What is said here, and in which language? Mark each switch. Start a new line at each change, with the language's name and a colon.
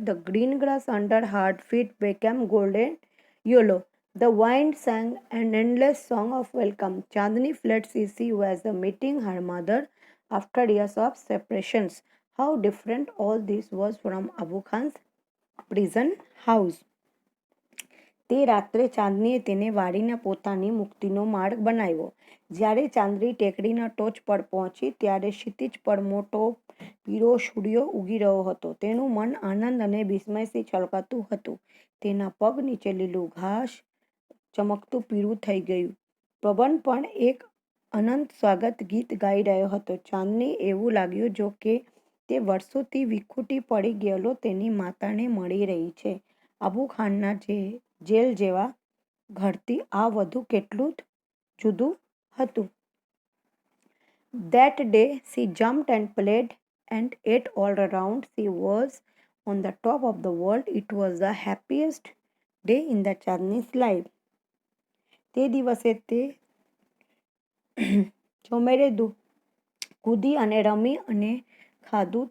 English: The green grass under her feet became golden yellow. The wind sang an endless song of welcome. Chandni felt she was meeting her mother after years of separations. How different all this was from Abu Khan's prison house.
Gujarati: તે રાત્રે ચાંદનીએ તેને વાળીને પોતાની મુક્તિનો માર્ગ બનાવ્યો. જ્યારે ચાંદની ટેકરીના ટોચ પર પહોંચી ત્યારે ક્ષિતિજ પર મોટો પીળો સૂર્ય ઉગી રહ્યો હતો. તેનું મન આનંદ અને વિસ્મયથી છલકાતું હતું. તેના પગ નીચે લીલું ઘાસ ચમકતું પીળું થઈ ગયું. પવન પણ એક અનંત સ્વાગત ગીત ગાઈ રહ્યો હતો. ચાંદની એવું લાગ્યું જો કે તે વર્ષોથી વિખૂટી પડી ગયેલો તેની માતાને મળી રહી છે. અબુ ખાનના જેલ જેવા ઘરથી આ વધુ કેટલું જુદું હતું.
English: That day she jumped and played and ate all around. She was on the top of the world. It was the happiest day in the Chandni's life.
Gujarati: તે દિવસે તે ચોમેરે કૂદી અને રમી અને ખાધું.